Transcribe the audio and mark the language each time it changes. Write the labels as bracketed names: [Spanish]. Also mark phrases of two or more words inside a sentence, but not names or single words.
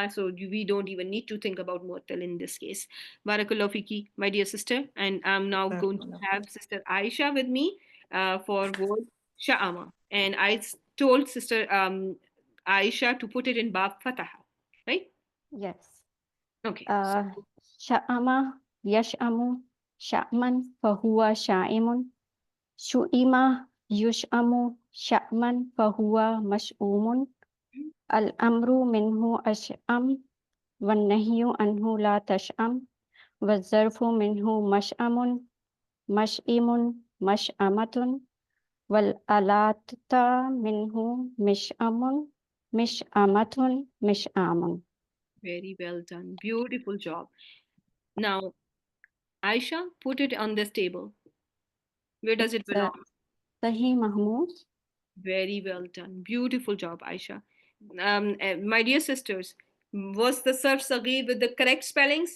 [English] So we don't even need to think about mu'attal in this case. [Arabic] بارك الله فيك, [English] my dear sister. And I'm now going to have Sister Aisha with me for word sha'ama. And told Sister Aisha to put it in [Arabic] باب فتح, [English] right? Yes. Okay. [Arabic] شأم يشأم شأما فهو شائم. شئم يشأم شأما فهو مشؤوم. الأمر منه اشأم والنهي عنه لا تشأم. والظرف منه مشأم مشئم مشأمة. والآلة منه مشأم مشأمة مشأم. [English] Very well done. Beautiful job. Now, Aisha, put it on this table. Where does it belong? [Arabic] Sahih Mahmud. [English] Very well done. Beautiful job, Aisha. My dear sisters, was the [Arabic] صرف صغير [English] with the correct spellings?